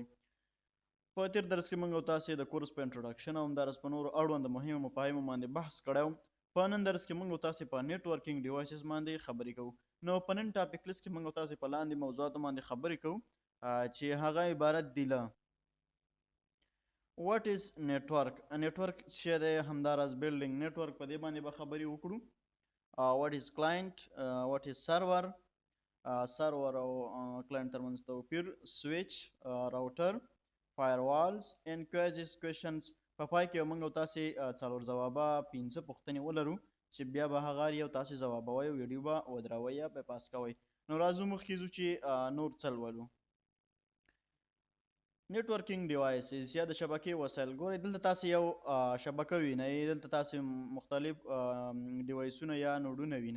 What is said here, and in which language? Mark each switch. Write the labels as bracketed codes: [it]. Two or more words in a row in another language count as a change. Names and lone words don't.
[ps] په تیر درس کې موږ او تاسې د کورس په انټروډکشن او همداراز په نورو اړوند مهمو مفاهیمو باندې بحث کړی. په نن درس کې موږ او تاسې په [en] networking devices [ps] باندې خبرې کوو. نو په نن ټاپک لیست کې موږ او تاسې په لاندې موضوعاتو باندې خبرې کوو چې هغه عبارت دی له [en] What is network? [ps] Network چې دی همداراز [en] building network [ps] په دې باندې به خبرې وکړو. [en] What is client? What is server? [ps] server او client ترمنځ توپیر، [en] switch, router, firewalls and quizzes questions. [ps] په پای کې موږ او تاسې څلور ځوابه 15 پوښتنې ولرو چې بیا به هغه یو تاسې ځوابوئ او ویډیو به ودروئ یا به پاس کوئ. نو راځو مخکې ځو چې نور څه لولو. [en] networking devices [ps] یا د شبکې وسایل. ګورئ دلته تاسې یو شبکه وینئ، دلته تاسې مختلف ډیوایسونه یا نوډونه وینئ.